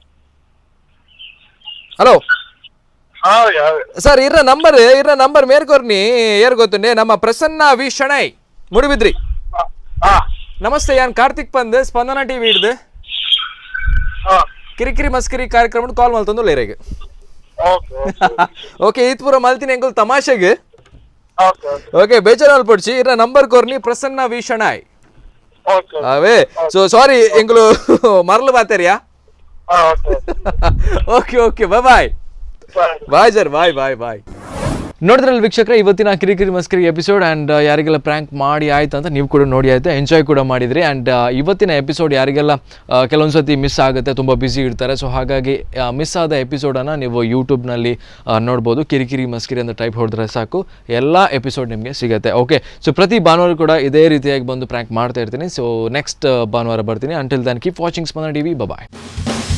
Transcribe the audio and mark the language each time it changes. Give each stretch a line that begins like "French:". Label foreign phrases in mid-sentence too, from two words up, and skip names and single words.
Tulu: ಹಲೋ ಸರ್ ಇರ್ನ ನಂಬರ್ ಮೇರ್ಕೋರ್ನಿ ಏರ್ ಗೊತ್ತುಂಡೆ ನಮ್ಮ ಪ್ರಸನ್ನ ವಿ ಶಣೈ ಮುಡುಬಿದ್ರಿ ನಮಸ್ತೆ ಯಾನ್ ಕಾರ್ತಿಕ್ ಪಂದ್ ಸ್ಪಂದನ ಟಿವಿ ಹಿಡ್ದು ಕಿರಿಕಿರಿ ಮಸ್ಕಿರಿ ಕಾರ್ಯಕ್ರಮ ಕಾಲ್ ಮಲ್ತಂದು ಲೇರೆಗೆ ಓಕೆ ಈತ್ ಪೂರ ಮಲ್ತೀನಿ ಎಂಕುಲ್ ತಮಾಷೆಗೆ ಓಕೆ ಬೇಜಾರು ಅಲ್ಪಡ್ಸಿ ಇರ್ನ ನಂಬರ್ ಕೋರ್ನಿ ಪ್ರಸನ್ನ ವಿ ಶಣೈ ಅವೇ
English: so sorry
Tulu: ಎಂಕುಲು ಮರಳು ಬಾತೇರಿಯಾ
English: okay bye sir bye
Kannada: ನೋಡಿದ್ರಲ್ಲಿ ವೀಕ್ಷಕರೇ ಇವತ್ತಿನ ಕಿರಿಕಿರಿ ಮಸ್ಕಿರಿ
English: episode and
Kannada: ಯಾರಿಗೆಲ್ಲ ಪ್ರ್ಯಾಂಕ್ ಮಾಡಿ ಆಯ್ತು ಅಂತ ನೀವು ಕೂಡ ನೋಡಿ ಆಯಿತು ಎಂಜಾಯ್ ಕೂಡ ಮಾಡಿದ್ರಿ ಆ್ಯಂಡ್ ಇವತ್ತಿನ ಎಪಿಸೋಡ್ ಯಾರಿಗೆಲ್ಲ ಕೆಲವೊಂದು ಸತಿ ಮಿಸ್ ಆಗುತ್ತೆ ತುಂಬ ಬ್ಯುಸಿ ಇರ್ತಾರೆ ಸೊ ಹಾಗಾಗಿ ಮಿಸ್ ಆದ ಎಪಿಸೋಡನ್ನು ನೀವು ಯೂಟ್ಯೂಬ್ನಲ್ಲಿ ನೋಡ್ಬೋದು ಕಿರಿಕಿರಿ ಮಸ್ಕಿರಿ ಅಂತ ಟೈಪ್ ಹೊಡೆದ್ರೆ ಸಾಕು ಎಲ್ಲ ಎಪಿಸೋಡ್ ನಿಮಗೆ ಸಿಗುತ್ತೆ
English: okay so
Kannada: ಪ್ರತಿ ಭಾನುವಾರ ಕೂಡ ಇದೇ ರೀತಿಯಾಗಿ ಬಂದು ಪ್ರ್ಯಾಂಕ್ ಮಾಡ್ತಾ ಇರ್ತೀನಿ
English: so next
Kannada: ಭಾನುವಾರ ಬರ್ತೀನಿ
English: until then keep watching
Kannada: ಸ್ಪಂದನ ಟಿವಿ ಬಾಯ್